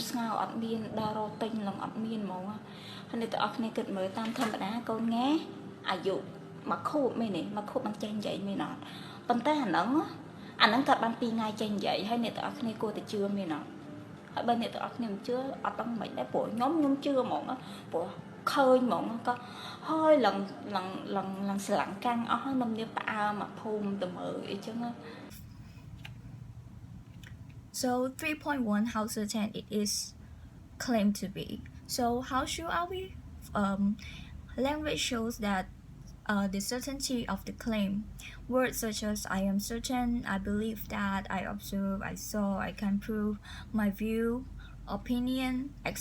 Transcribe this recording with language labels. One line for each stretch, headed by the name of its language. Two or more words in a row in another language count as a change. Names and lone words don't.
Khmer: ស្ងោអត់មានដល់រោទិញឡើងអត់មានហ្មងហើយអ្នកទាំងអស់គ្នាគិតមើលតាមធម្មតាកូនង៉ែអាយុមួយខួបមែនទេមួយខួបមិនចេះនិយាយមែនអត់ប៉ុន្តែអាហ្នឹងគាត់បាន2ថ្ងៃចេះនិយាយហើយអ្នកទាំងអស់គ្នាគួរតែជឿមែនអត់ហើយបើអ្នកទាំងអស់គ្នាមិនជឿអត់ដឹងមិនដែរព្រោះខ្ញុំជឿហ្មងព្រោះឃើញហ្មងក៏ហើយឡើងស្លាំងកាំងអស់ហើយនំនេះផ្អើលមកភូមិទៅមើលអីចឹង
English: So 3.1, how certain it is claimed to be. So how sure are we? Language shows that the certainty of the claim. Words such as I am certain, I believe that, I observe, I saw, I can prove, my view, opinion, etc.